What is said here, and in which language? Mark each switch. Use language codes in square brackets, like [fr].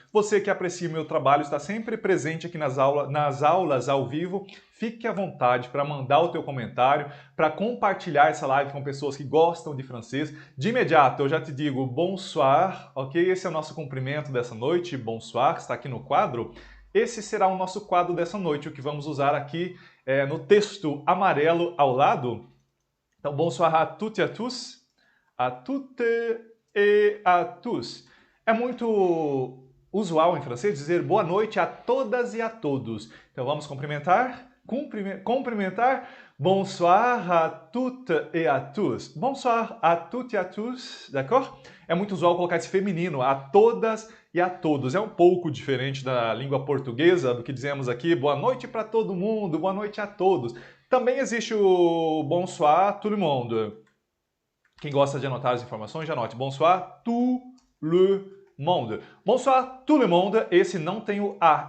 [pt] Você que aprecia o meu trabalho, está sempre presente aqui nas aulas ao vivo, fique à vontade para mandar o teu comentário, para compartilhar essa live com pessoas que gostam de francês. De imediato, eu já te digo bonsoir, ok? Esse é o nosso cumprimento dessa noite, bonsoir, está aqui no quadro. Esse será o nosso quadro dessa noite, o que vamos usar aqui no texto amarelo ao lado. Então, [fr] bonsoir à toutes et à tous, à toutes et à tous. [pt] É muito usual em francês dizer boa noite a todas e a todos. Então, vamos cumprimentar? Cumprimentar. [fr] Bonsoir à toutes et à tous. Bonsoir à toutes et à tous, d'accord? [pt] É muito usual colocar esse feminino, a todas e a todos. É um pouco diferente da língua portuguesa, do que dizemos aqui, boa noite para todo mundo, boa noite a todos. Também existe o [fr] bonsoir tout le monde. [pt] Quem gosta de anotar as informações, já anote. [fr] Bonsoir tout le monde. Bonsoir tout le monde, [pt] esse não tem o A.